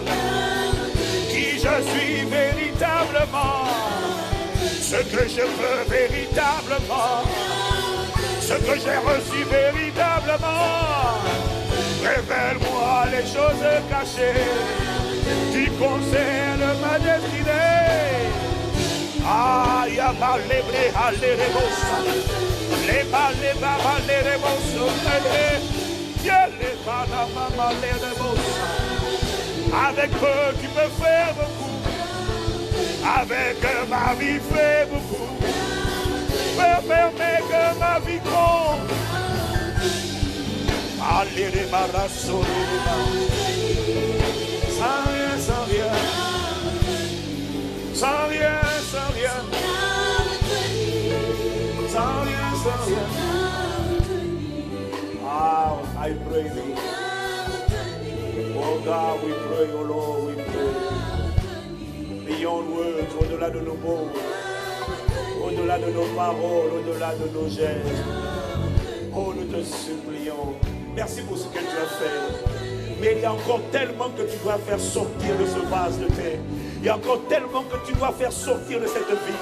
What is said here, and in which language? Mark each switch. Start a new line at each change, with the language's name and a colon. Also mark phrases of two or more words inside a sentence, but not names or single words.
French: Qui je suis véritablement, ce que je veux véritablement, ce que j'ai reçu véritablement. Révèle-moi les choses cachées qui concernent ma destinée. Ah, ya malebre halerebosa. Les balébaba lerebosa. Les balababa lerebosa. Avec eux, tu peux faire beaucoup. Avec eux, ma vie fait beaucoup. Permets que ma vie compte. Allez, les barassos, sans rien, sans rien. Sans rien, sans rien. Sans rien, sans rien.
English: Ah, I pray thee. Oh God, we pray, oh Lord, we pray. Beyond words,
French: au-delà de nos mots, au-delà de nos paroles, au-delà de nos gestes. Oh, nous te supplions. Merci pour ce que tu as fait. Mais il y a encore tellement que tu dois faire sortir de ce vase de terre. Il y a encore tellement que tu dois faire sortir de cette vie.